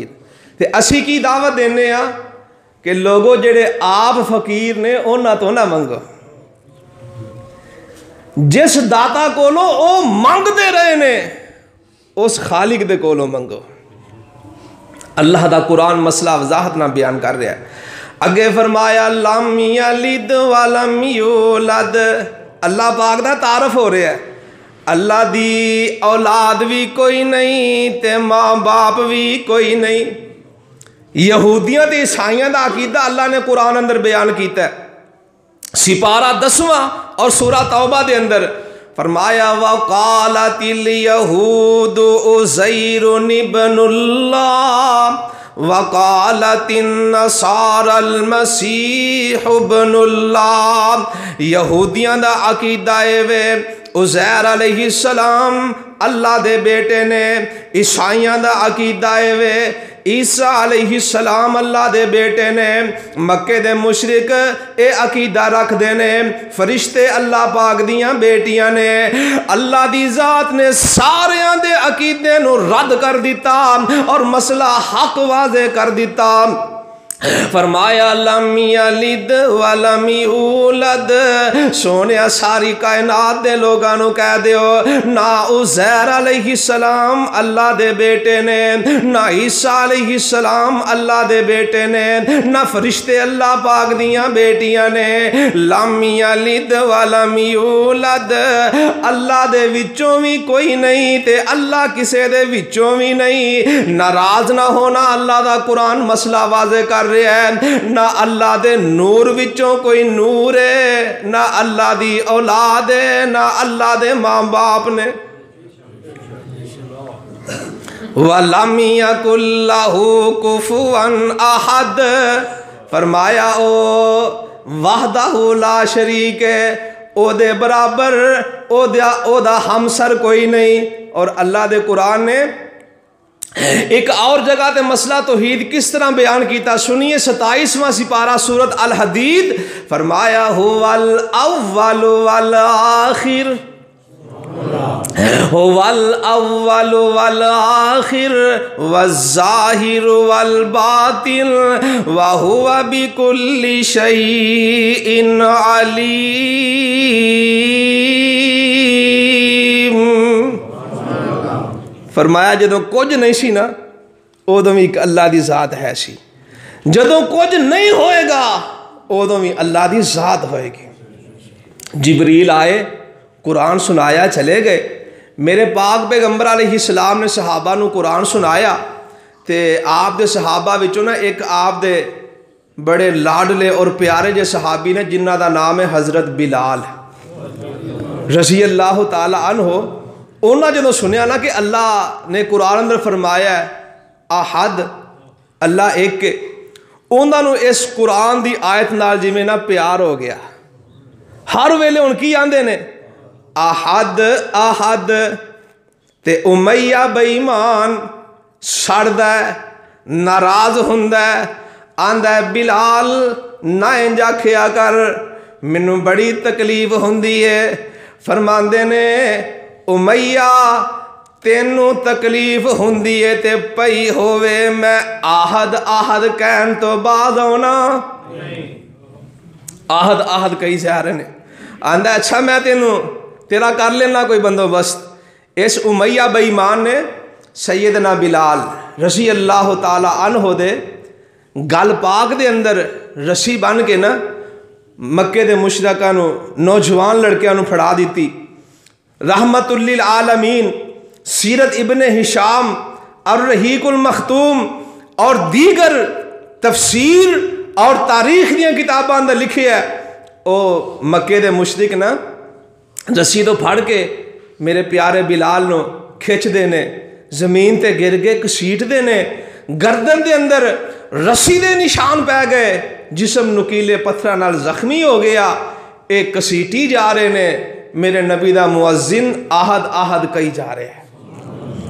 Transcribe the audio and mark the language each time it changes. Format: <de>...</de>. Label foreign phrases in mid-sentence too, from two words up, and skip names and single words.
<pa>تے اسی کی دعوت دینے ہاں کہ لوگوں جڑے آپ فقیر نے انہاں تو نہ منگو، جس داتا کولو او منگ دے رہے نے اس خالق دے کولو منگو۔ اللہ دا قرآن مسئلہ وضاحت نہ بیان کر رہا ہے۔</pa> <ar>اگے فرمایا لم یلد ولم یولد،</ar> <pa>اللہ پاک دا تعارف ہو رہا ہے، اللہ دی اولاد بھی کوئی نہیں تے ماں باپ بھی کوئی نہیں۔ یہودیاں تے عیسائیاں دا عقیدہ اللہ نے قرآن اندر بیان کیتا ہے، سپارہ 10واں اور سورہ توبہ دے اندر فرمایا</pa> <ar>وقالت الیہود عزیر ابن اللہ وقالت النصارى المسیح ابن اللہ۔</ar> <pa>یہودیاں دا عقیدہ وے عزیر</pa> <ar>علیہ السلام</ar> <pa>اللہ دے بیٹے نے، عیسائیاں دا عقیدہ وے عیسیٰ</pa> <ar>علیہ السلام</ar> <pa>اللہ دے بیٹے نے۔ مکے دے مشرک اے عقیدہ رکھ دینے فرشتے اللہ پاک دیاں بیٹیاں نے۔ اللہ دی ذات نے ساریاں دے عقیدے نو رد کر دیتا اور مسئلہ حق واضح کر دیتا۔</pa> <ar>فرمایا لم یلد ولم یولد،</ar> <pa>سونیا ساری کائنات دے لوگاں نو کہہ دیو نہ عزیر</pa> <ar>علیہ السلام</ar> <pa>اللہ دے بیٹے نے، نہ عیسیٰ</pa> <ar>علیہ السلام</ar> <pa>اللہ دے بیٹے نے، نہ فرشتے اللہ پاک دیاں بیٹیاں نے۔</pa> <ar>لم یلد ولم یولد،</ar> <pa>اللہ دے وچوں بھی کوئی نہیں تے اللہ کسے دے وچوں بھی نہیں۔ ناراض نہ ہونا، اللہ دا قرآن مسئلہ واضح کر رہا ہے، نہ اللہ دے نور وچوں کوئی نور ہے، نہ اللہ دی اولاد ہے، نہ اللہ دے ماں باپ نے۔</pa> <ar>وَلَمْ يَكُنْ لَهُ كُفُوًا أَحَدٌ،</ar> <pa>فرمایا او</pa> <ar>وحدہ لا شریک</ar> <pa>ہے، او دے برابر او دا ہمسر کوئی نہیں۔ اور اللہ دے قرآن نے ایک اور جگہ تے مسئلہ توحید کس طرح بیان کیتا سنیے، 27واں سپارہ سورۃ الحدید، فرمایا</pa> <ar>هو الاول والآخر، هو الاول والآخر والظاہر والباطن وهو بكل شيء علیم۔</ar> <pa>فرمایا جدوں کچھ نہیں سی نا ادوں بھی ایک اللہ دی ذات ہے سی، جدوں کچھ نہیں ہوئے گا ادوں بھی اللہ دی ذات ہوئے گی۔ جبریل آئے، قرآن سنایا، چلے گئے۔ میرے پاک پیغمبر</pa> <ar>علیہ السلام</ar> <pa>نے صحابہ نو قرآن سنایا تے آپ دے صحابہ وچوں نا ایک آپ دے بڑے لاڈلے اور پیارے جے صحابی نے جنہ دا نام ہے حضرت بلال</pa> <ar>رضی اللہ تعالی عنہ۔</ar> <pa>انہاں جدوں سنیا نا کہ اللہ نے قرآن اندر فرمایا ہے احد، اللہ ایک کے، انہاں نو اس قرآن دی آیت نال جویں نا پیار ہو گیا۔ ہر ویلے ان کی آندے نے</pa> <ar>احد احد،</ar> <pa>تے امیہ بے ایمان سڑدا ہے، ناراض ہوندا ہے، آندا ہے بلال نہ انجا کھیا کر، مینوں بڑی تکلیف ہوندی ہے۔ فرماندے نے امیہ تینوں تکلیف ہوندی ہے تے پئی ہووے میں</pa> <ar>آہد آہد</ar> <pa>کہن تو بعد ہونا،</pa> <ar>آہد آہد</ar> <pa>کئی سے آ رہے نے، آندہ اچھا میں تیرا کر لینا کوئی بندوبست۔ اس امیہ بے ایمان نے سیدنا بلال</pa> <ar>رضی اللہ تعالی عنہ</ar> <pa>دے گل پاک دے اندر رسی بن کے نا مکے دے مشرکاں نو نوجوان لڑکیاں نو پھڑا دیتی۔ رحمت للعالمین سیرت ابن ہشام الرحیق المختوم اور دیگر تفسیر اور تاریخ دیاں کتاباں اندر لکھے ہے، او مکے دے مشرک نا رسی تو پھڑ کے میرے پیارے بلال نو کھچ دینے، زمین تے گر کے کسیٹ دینے، گردن دے اندر رسی دے نشان پہ گئے، جسم نکیلے پتھراں نال زخمی ہو گیا، ایک کسیٹی جا رہے نے، میرے نبی دا مؤذن</pa> <ar>آہد آہد</ar> <pa>کئی جا رہے ہیں۔</pa>